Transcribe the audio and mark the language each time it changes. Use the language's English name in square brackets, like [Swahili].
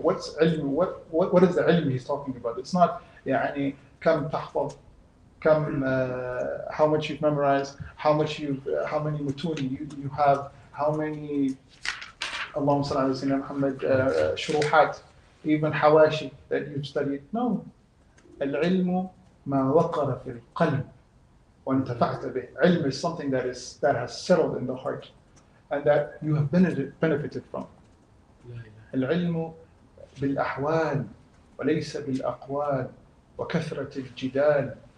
[English] What is the ilm he's talking about? It's not [Arabic] يعني كم تحفظ, كم [English] how much you've memorized, how many mutun you have, how many Allahumma salli ala sayyidina Muhammad shuruhat, even hawashi that you've studied. No. [Arabic] العلم ما وقر في القلب وانتفعت به. [English] Ilm is something that has settled in the heart and that you have benefited from. [Arabic] العلم بالأحوال وليس بالأقوال وكثرة الجدال.